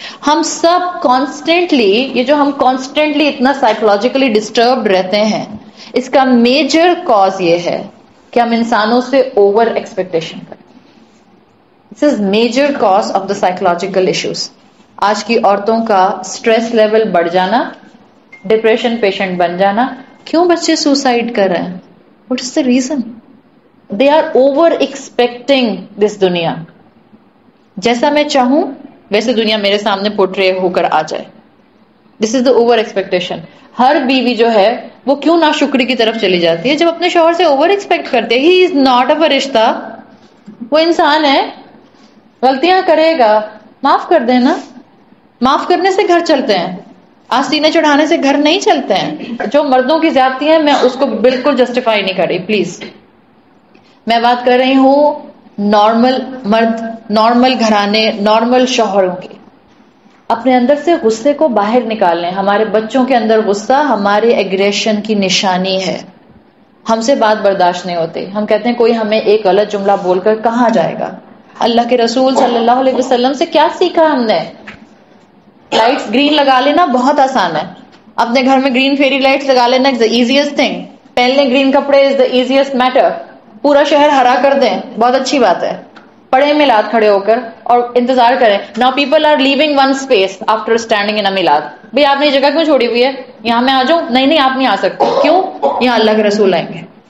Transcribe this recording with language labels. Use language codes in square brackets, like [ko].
[ur] ہم سب کانسٹینٹلی، یہ جو ہم کانسٹینٹلی اتنا سائیکولوجیکلی ڈسٹربڈ رہتے ہیں، اس کا میجر کاز یہ ہے کہ ہم انسانوں سے اوور ایکسپیکٹیشن کرتے ہیں. [en] This is major cause of the psychological issues. [ur] آج کی عورتوں کا اسٹریس لیول بڑھ جانا، ڈپریشن پیشنٹ بن جانا. کیوں بچے سوسائڈ کر رہے ہیں؟ [en] What is the reason? They are over expecting this دنیا. [ur] جیسا میں چاہوں ویسے دنیا میرے سامنے پورٹرے ہو کر آ جائے. [en] This is the over expectation. [ur] ہر بیوی جو ہے وہ کیوں ناشکری کی طرف چلی جاتی ہے؟ جب اپنے شوہر سے اوور ایکسپیکٹ کرتے ہیں. [en] he is not a [ur] فرشتہ، وہ انسان ہے، غلطیاں کرے گا، معاف کر دینا. معاف کرنے سے گھر چلتے ہیں، آستینے چڑھانے سے گھر نہیں چلتے ہیں. جو مردوں کی زیادتی ہے میں اس کو بالکل جسٹیفائی نہیں کر رہی، پلیز. میں بات کر رہی ہوں نارمل مرد، نارمل گھرانے، نارمل شوہروں کی. اپنے اندر سے غصے کو باہر نکالنے. ہمارے بچوں کے اندر غصہ ہمارے ایگریشن کی نشانی ہے. ہم سے بات برداشت نہیں ہوتی، ہم کہتے ہیں کوئی ہمیں ایک غلط جملہ بول کر کہاں جائے گا. اللہ کے رسول صلی اللہ علیہ وسلم سے کیا سیکھا ہم نے؟ لائٹس گرین لگا لینا بہت آسان ہے. اپنے گھر میں گرین فیری لائٹس لگا لینا [en] Is the easiest thing. [ur] پہننے گرین کپڑے [en] Is the easiest matter. [ur] پورا شہر ہرا کر دیں، بہت اچھی بات ہے. پڑھیں میلاد کھڑے ہو کر اور انتظار کریں. [en] Now people are living one space after standing in a میلاد. [ur] بھئی آپ نے یہ جگہ کیوں چھوڑی ہوئی ہے؟ یہاں میں آ جاؤں؟ نہیں نہیں، آپ نہیں آ سکتے. کیوں؟ یہاں اللہ کے رسول آئیں گے.